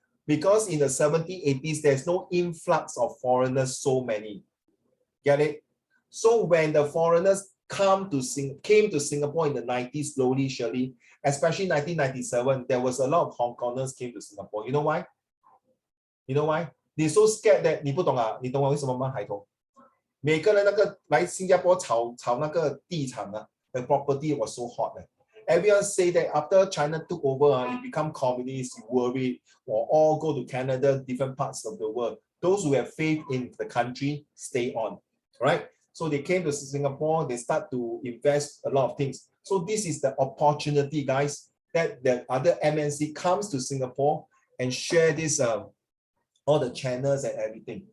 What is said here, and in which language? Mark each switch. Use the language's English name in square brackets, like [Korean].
[English] Because in the 70s, 80s, there's no influx of foreigners, so many. Get it? So when the foreigners came to Singapore in the 90s, slowly, surely, especially 1997, there was a lot of Hong Kongers came to Singapore. You know why? You know why? They're so scared that [Chinese] 你不懂啊？你懂我为什么吗？海童，每个人那个来新加坡炒那个地产 [English] the property was so hot. Everyone say that after China took over, you become communist, you worry, or all go to Canada, different parts of the world. Those who have faith in the country stay on, right? So they came to Singapore, they start to invest a lot of things. So this is the opportunity, guys, that the other MNC comes to Singapore and share this, all the channels and everything.